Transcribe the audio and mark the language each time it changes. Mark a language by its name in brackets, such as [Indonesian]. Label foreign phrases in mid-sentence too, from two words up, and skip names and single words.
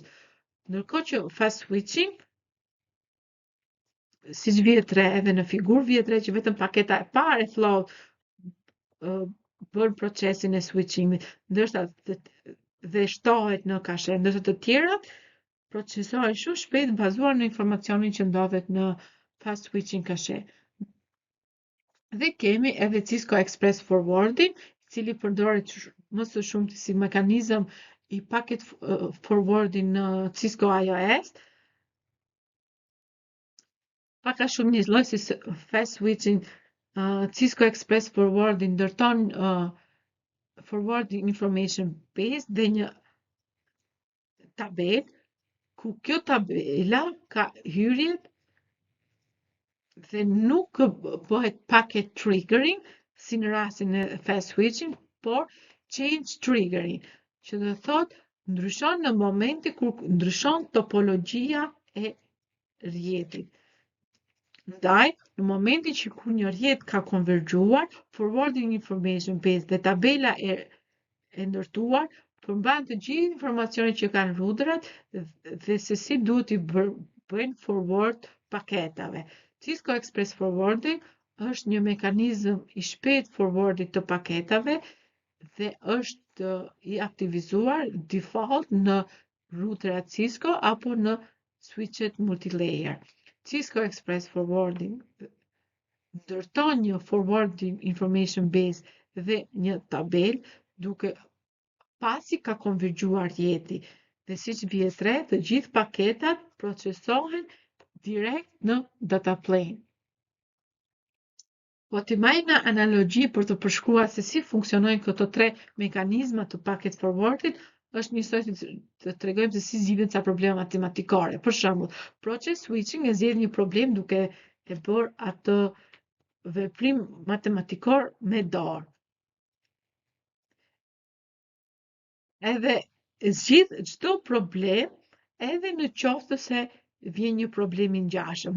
[Albanian] Ndërkohë që [English] fast switching, [Albanian] siç vjet re edhe në figurë vjet re që vetëm paketa e parë e flow bën procesin e switchingit, ndërsa dhe shtohet në kashe, ndërsa të tjerat procesohen shumë shpejt bazuar në informacionin që ndodhet në [English] fast switching [Albanian] kashe. Dhe kemi edhe Cisco Express Forwarding, i cili përdoret më së shumti si mekanizëm i [English] packet forwarding [Albanian] në Cisco iOS. Pak a shumë një lloj si [English] fast switching, [Albanian] Cisco Express Forwarding ndërton [English] forwarding information based [Albanian] dhe një tabel ku kjo tabela ka hyrjet dhe nuk bëhet [English] packet triggering [Albanian] si në rastin e [English] fast switching, [Albanian] por [English] change triggering, [Albanian] që do thotë ndryshon në momenti kur ndryshon topologjia e rrjetit. Ndaj, në momentin që kur një rrjet ka konvergjuar, [English] forwarding information based [Albanian] dhe tabela e ndërtuar përmban të gjithë informacionet që kanë rudrat dhe se si duhet i bëjnë forward paketave. Cisco Express Forwarding është një mekanizëm i shpejt forwardit të paketave dhe është i aktivizuar default në ruterat Cisco apo në switchet multilayer. Cisco Express Forwarding ndërton një [English] forwarding information base [Albanian] dhe një tabel duke pasi ka konvergjuar rrjeti dhe siç vjet re, të gjithë paketat procesohen direkt në [English] data plane. [Albanian] Po të marrim në analogji për të përshkruar se si funksionojnë këto tre mekanizma të [English] packet forwardit, [Albanian] është njësoj si të tregojmë se si zgjidhen ca probleme matematikore. Për shembull, [English] process switching [Albanian] e zgjedh një problem duke e bërë atë veprim matematikor me dorë. Edhe zgjidh çdo problem edhe në qoftë se vjen një problem i ngjashëm.